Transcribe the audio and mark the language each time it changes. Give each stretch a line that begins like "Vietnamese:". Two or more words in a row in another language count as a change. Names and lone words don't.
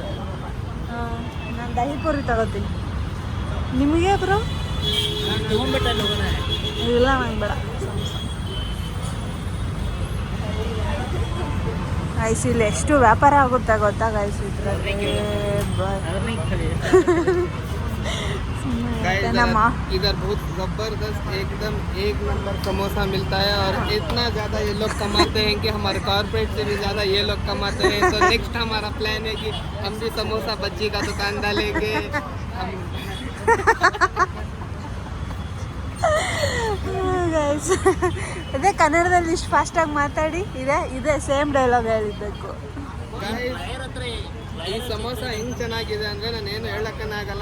Kannada: ನಾನು ದಹಿ ಪೂರಿ ತಗೋತೀನಿ. ನಿಮಗೆ ಬ್ರೋ? ಇಲ್ಲ, ನಂಗೆ ಬೇಡ. ಗೈಸ್ ಇಲ್ಲಿ ಎಷ್ಟು ವ್ಯಾಪಾರ ಆಗುತ್ತೆ ಗೊತ್ತಾ ಗೈಸ್ ಇದ್ರಲ್ಲಿ.
Hindi: इधर बहुत जबरदस्त एकदम 1 नंबर समोसा मिलता है और इतना ज़्यादा ये लोग कमाते हैं कि हमारे कॉर्पोरेट से भी ज़्यादा ये लोग कमाते हैं. तो नेक्स्ट हमारा प्लान है कि हम भी समोसा बज्जी का दुकान डालेंगे.
Kannada: ಗೈಸ್ ಅದೇ ಕನ್ನಡದಲ್ಲಿ ಇಷ್ಟು ಫಾಸ್ಟಾಗಿ ಮಾತಾಡಿ. ಇದೆ
English: same dialogue
Kannada: ಹೇಳಿದ್ದಕ್ಕೂ. ಈ ಸಮೋಸ ಹೆಂಗ್ ಚೆನ್ನಾಗಿದೆ ಅಂದ್ರೆ ನಾನು ಏನು ಹೇಳಕ್ಕನಾಗಲ್ಲ.